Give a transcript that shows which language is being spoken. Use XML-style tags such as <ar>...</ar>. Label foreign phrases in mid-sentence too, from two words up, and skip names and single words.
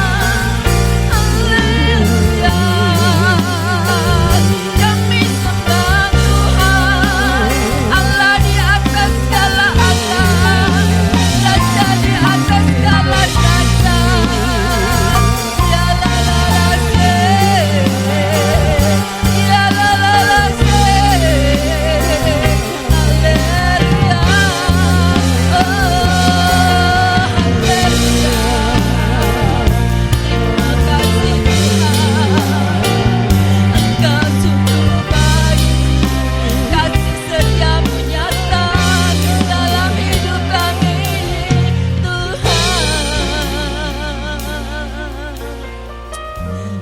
<id>Haleluya. Kami sembah Tuhan, Allah di atas segala Allah, Raja di atas segala raja. Ya la la la se, ya la la la se, haleluya. Oh, haleluya. Terima kasih Tuhan, Engkau sungguh baik, kasih setiamu nyata dalam hidup kami Tuhan.</id>